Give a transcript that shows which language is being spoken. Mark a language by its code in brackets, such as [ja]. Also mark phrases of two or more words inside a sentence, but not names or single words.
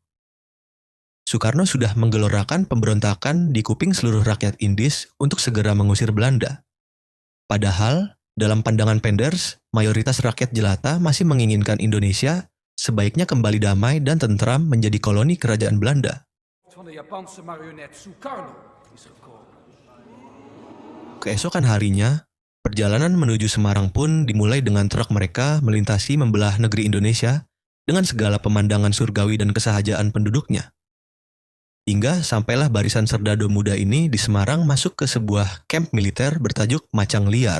[id] Soekarno sudah menggelorakan pemberontakan di kuping seluruh rakyat Indis untuk segera mengusir Belanda. Padahal, dalam pandangan Penders, mayoritas rakyat jelata masih menginginkan Indonesia sebaiknya kembali damai dan tentram menjadi koloni kerajaan Belanda. [nl] Van de Japanse marionet Sukarno is gekomen. [id] Keesokan harinya, perjalanan menuju Semarang pun dimulai dengan truk mereka melintasi membelah negeri Indonesia dengan segala pemandangan surgawi dan kesahajaan penduduknya. Hingga sampailah barisan serdadu muda ini di Semarang masuk ke sebuah kamp militer bertajuk Macang Liar.